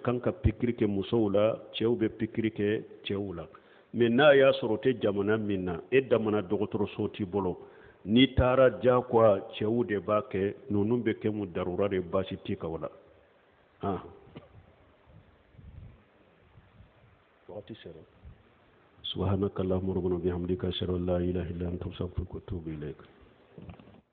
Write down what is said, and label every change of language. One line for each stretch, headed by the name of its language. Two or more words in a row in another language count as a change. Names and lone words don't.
Bambara: kan ka pikiri kɛ musow la cɛw bɛ pikiri kɛ cɛw la mais n'a y'a sɔrɔ o tɛ jamana min na e damana dɔgɔtɔrɔso t'i bolo n'i taara diyagoya cɛw de b'a kɛ ninnu bɛ kɛ mu darura de baasi t'i kan o la wagati sera
Arabic: سبحانك اللهم ربنا وبحمدك أشهد أن لا إله إلا أنت أستغفرك وأتوب إليك